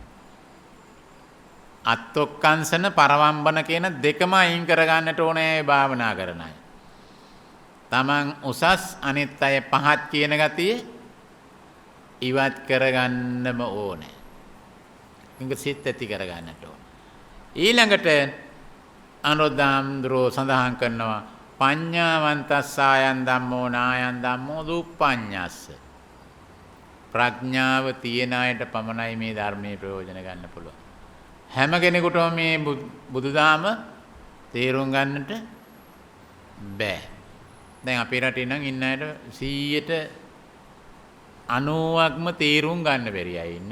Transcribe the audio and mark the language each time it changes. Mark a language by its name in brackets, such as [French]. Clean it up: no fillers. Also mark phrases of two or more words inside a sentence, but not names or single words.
[Sinhala] අත්ොක්කංශන පරවම්බන කියන දෙකම අයින් කරගන්නට ඕනේ භාවනා කරන අය. තමන් උසස් අනිත් අය පහත් කියන ගතිය ඉවත් කරගන්නම ඕනේ. ඉංග සිත් ඇති කරගන්නට ඕනේ. ඊළඟට අනුරුද්ධාම්ද්‍රෝ සඳහන් කරනවා [Pali] පඤ්ඤාවන්තස්සායන් ධම්මෝ නායන් ධම්මෝ දුප්පඤ්ඤස්ස. [Sinhala] ප්‍රඥාව තියෙන අයට පමණයි මේ ධර්මයේ ප්‍රයෝජන ගන්න පුළුවන්. හැම කෙනෙකුටම මේ බුදුදහම තේරුම් ගන්නට බෑ. දැන් අපේ රටේ නම් ඉන්න අයට 90%ක්ම තේරුම් ගන්න බැරි අය ඉන්නේ.